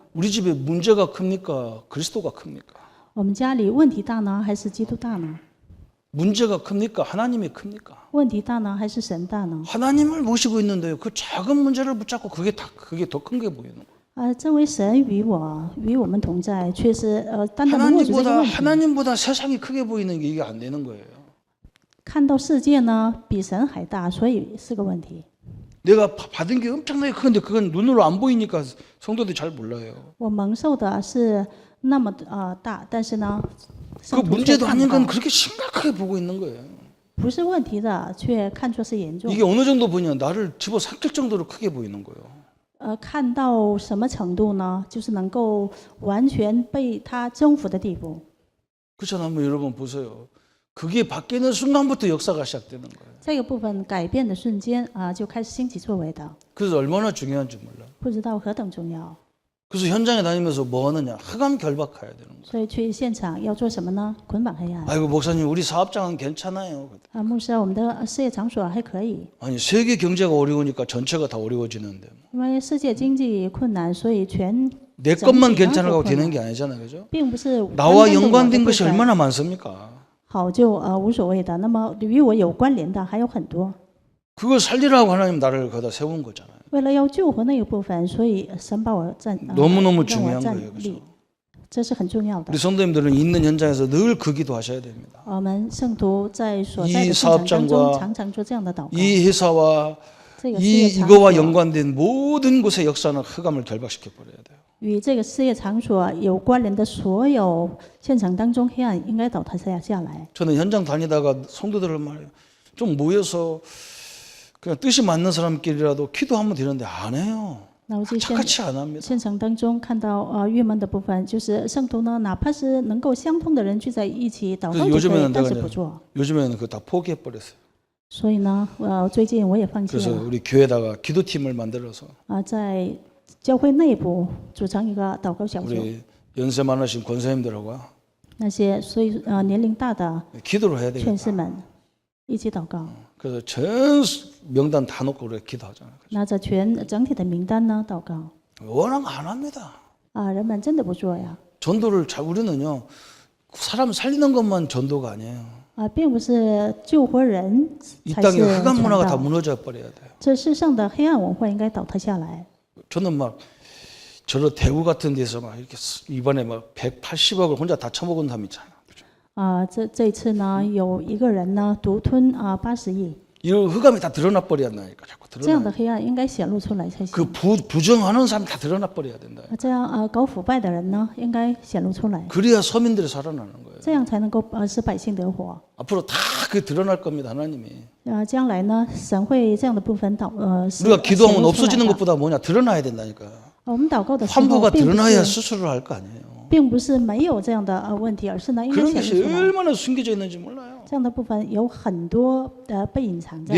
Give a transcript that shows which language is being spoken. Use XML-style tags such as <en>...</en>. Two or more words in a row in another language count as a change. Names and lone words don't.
<ko>우리 집에 문제가 큽니까? 그리스도가 큽니까?</ko> <zh>我们家里问题大呢，还是基督大呢？</zh> <ko>문제가 큽니까? 하나님이 큽니까?</ko> <zh>问题大呢，还是神大呢？</zh> <ko>하나님을 모시고 있는데요. 그 작은 문제를 붙잡고 그게 더 큰 게 보이는 거예요.</ko> <zh>这位神与我们同在，却是单单的握住这个问题。</zh> <ko>하나님보다 세상이 크게 보이는 게 이게 안 되는 거예요.</ko> <zh>看到世界呢比神还大，所以是个问题。</zh> <ko>내가 받은 게 엄청나게 큰데 그건 눈으로 안 보이니까 성도들이 잘 몰라요.</ko> <zh>我蒙受的是那么大，但是呢，</zh> <ko>그</ko> <zh>圣徒却</zh> <ko>문제도</ko> <zh>看</zh> <ko>아닌</ko> <zh>不</zh> <ko>건</ko> <zh>到，</zh> <ko>그렇게 심각하게 보고 있는 거예요.</ko> <zh>不是问题的，却看作是严重。</zh> <ko>이게 어느 정도 보냐 나를 집어삼킬 정도로 크게 보이는 거예요.</ko> <zh>看到什么程度呢？就是能够完全被他征服的地步。</zh> <ko>그렇잖아요. 한번 여러분 보세요. 그게 바뀌는 순간부터 역사가 시작되는 거예요.</ko> <zh>这个部分改变的瞬间就开始兴起作为的，</zh> <ko>그래서 얼마나 중요한지 몰라요.</ko> <zh>不知道何等重要。</zh> <ko>그래서 현장에 다니면서 뭐 하느냐? 흑암 결박해야 되는 거예요.</ko> <zh>所以去现场要做什么呢？捆绑黑暗。</zh> <ko>아이고 목사님 우리 사업장은 괜찮아요.</ko> <zh>牧师，我们的事业场所还可以，</zh> <ko>아니 세계 경제가 어려우니까 전체가 다 어려워지는데</ko> <zh>因为世界经济困难，所以全</zh> <ko>내 것만 괜찮아고 되는 게 아니잖아요, 그죠?</ko> <zh>并不是</zh> <ko>나와</ko> <zh>单单地我的</zh> <ko>연관된</ko> <zh>部</zh> <ko>것이</ko> <zh>分</zh> <ko>얼마나 많습니까?</ko> <zh>好就无所谓的。那么与我有关联的还有很多。</zh> <ko>그걸 살리라고 하나님 나를 거기다 세운 거잖아요.</ko> <zh>为了要救活那个部分，所以神把我让</zh> <ko>너무너무</ko> <zh>我</zh> <ko>중요한</ko> <zh>站</zh> <ko>거예요,</ko> <zh>立</zh> <ko>그죠? ，</ko> <zh>这是很重要的</zh> <ko>우리 。 성도님들은 있는 현장에서 늘 그 기도하셔야 됩니다.</ko> <zh>我们圣徒在所在</zh> <ko>이</ko> <zh>的现场当</zh> <ko>사업장과</ko> <zh>中，常常做这样的祷告。</zh> <ko>이 회사와</ko> <zh>这个事业场</zh> <ko>이거와</ko> <zh>所</zh> <ko>연관된 모든 곳의 역사는 흑암을 결박시켜 버려야 돼요.</ko> <zh>与这个事业场所有关联的所有现场当中，黑暗应该倒塌下来。</zh> <ko>저는 현장 다니다가 성도들을 말해요. 좀 모여서 그냥 뜻이 맞는 사람끼리라도 기도하면 되는데 안 해요.</ko> <zh>那我就</zh> <ko>착같이 안 합니다.</ko> <zh>现场当中看到郁闷的部分，就是圣徒呢，哪怕是能够相通的人聚在一起祷告就可以，</zh> <ko>요즘에는</ko> <zh>但</zh> <ko>내가</ko> <zh>是</zh> <ko>이제</ko> <zh>不做。</zh> <ko>요즘에는 그거 다 포기해 버렸어요.</ko> <zh>所以呢，最近我也放弃</zh> <ko>그래서</ko> <zh>了</zh> <ko>우리 교회다가 기도팀을 만들어서</ko> <zh>在教会内部组成一个祷告小组，</zh> <ko>우리 연세 많으신 권사님들하고</ko> <zh>那些年龄大的</zh> <ko>기도를 해야</ko> <zh>劝</zh> <ko>되겠다.</ko> <zh>士们一起祷告，</zh> <ko>그래서 전 명단 다 놓고 우리가 기도하잖아요.</ko> <zh>拿着整体的名单呢祷告。</zh> <ko>워낙 안 합니다.</ko> <zh>人们真的不做呀。</zh> <ko>전도를 잘 우리는요. 사람 살리는 것만 전도가 아니에요.</ko> <zh>并不是救活人</zh> <ko>이</ko> <zh>才</zh> <ko>땅의</ko> <zh>是</zh> <ko>흑암</ko> <zh>传</zh> <ko>문화가 다</ko> <zh>道，</zh> <ko>무너져 버려야 돼요.</ko> <zh>这世上的黑暗文化应该倒塌下来。</zh> <ko>저는 막 저런 대구 같은 데서 막 이렇게 이번에 막 180억을 혼자 다 처먹은 사람 있잖아요.</ko> <zh>这一次呢，有一个人呢独吞80亿，</zh> <ko>이 흑암이 다 드러나 버려야니까 자꾸</ko> <zh>这样</zh> <ko>드러나.</ko> <zh>的黑暗应该显露出来才</zh> <ko>그</ko> <zh>行。</zh> <ko>부정하는 사람 다 드러나 버려야 된다.</ko> <zh>这样搞腐败的人呢，应该显露出来，</zh> <ko>그래야 서민들이 살아나는 거예요.</ko> <zh>这样才能够使百姓得活。</zh> <ko>앞으로 다 그 드러날 겁니다, 하나님이.</ko> <zh>将来呢，神会这样的部分显</zh> <ko>우리가 기도하면</ko> <zh>露出来</zh> <ko>없어지는</ko> <zh>的。</zh> <ko>것보다 뭐냐 드러나야 된다니까.</ko> <zh>我们祷告的时候，</zh> <ko>환부가</ko> <zh>并不</zh> <ko>드러나야</ko> <zh>是</zh> <ko>수술을 할 거 아니에요.</ko> <zh>并不是没有这样的问题，而是呢，应该</zh> <ko>그런</ko> <zh>显</zh> <ko>것이</ko> <zh>露出来。</zh> <ko>얼마나 숨겨져 있는지 몰라요.</ko> <zh>这样的部分有很多被隐藏在。</zh>